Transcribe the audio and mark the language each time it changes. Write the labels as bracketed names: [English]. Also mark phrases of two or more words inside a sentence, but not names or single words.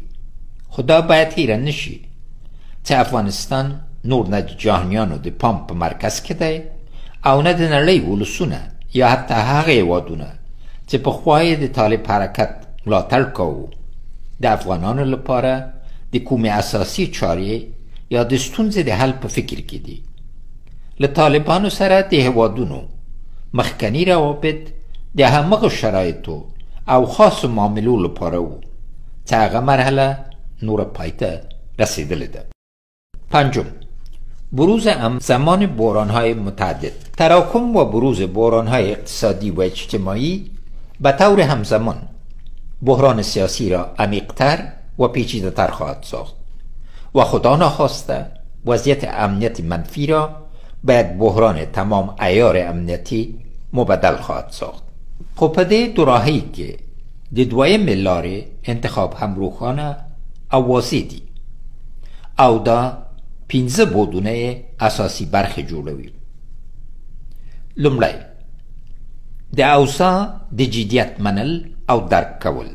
[Pashto] خو دا باید هیره نشي چې افغانستان نور نه د جهانیانو د پام په مرکز کې دی او نه د نړۍ ولسونه یا حتی هغه هېوادونه چې پخوا یې د طالب حرکت ملاتړ کوو د افغانانو لپاره د کومې اساسي چارې یا د ستونزې د حل په فکر کې دي. له طالبانو سره د هیوادونو مخکني روابط د همغه شرایطو او خاصو معاملو لپاره و چې هغه مرحله نور پای ته رسیدلې ده. [Persian] پنجم، بروز همزمان بحران‌های متعدد. تراکم و بروز بحران‌های اقتصادی و اجتماعی به طور همزمان بحران سیاسی را عمیق‌تر و پیچیده‌تر خواهد ساخت و خدا ناخواسته وضعیت امنیتی منفی را به یک بحران تمام عیار امنیتی مبدل خواهد ساخت. [Pashto] خب په دې دوراهی کې د دویم لارې انتخاب هم روښانه او واضح دي او دا 15 بودونه اساسی برخې جوړوي. لومړی، د اوضاع د جدیت منل او درک کول.